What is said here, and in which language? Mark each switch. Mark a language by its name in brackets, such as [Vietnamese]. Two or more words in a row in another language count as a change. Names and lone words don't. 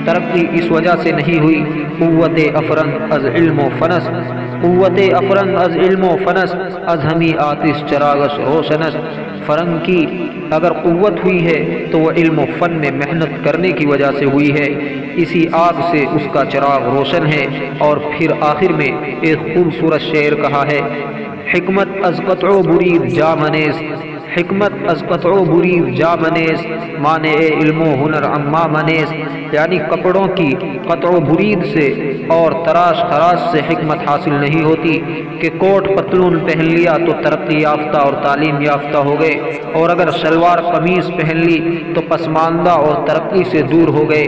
[Urdu] ترقی اس وجہ سے نہیں ہوئی. [Persian] قوتِ افرنگ از علم فنست، قوتِ افرنگ از علم فنست، از همی آتش چراغش روشنست. [Urdu] فرنگ کی اگر قوت ہوئی ہے تو وہ علم فن میں محنت کرنے کی وجہ سے ہوئی ہے. اسی آگ سے اس کا چراغ روشن ہے. اور پھر آخر میں ایک خوبصورت شعر کہا ہے, [Persian] حکمت از قطع و برید جامه نیست، حکمت از قطع و برید جامه نیست، مانع علم و هنر عمامه نیست. [Urdu] یعنی کپڑوں کی قطع و برید سے اور تراش خراش سے حکمت حاصل نہیں ہوتی کہ کوٹ پتلون پہن لیا تو ترقی یافتہ اور تعلیم یافتہ ہو گئے، اور اگر شلوار قمیض پہن لی تو پسماندہ اور ترقی سے دور ہو گئے.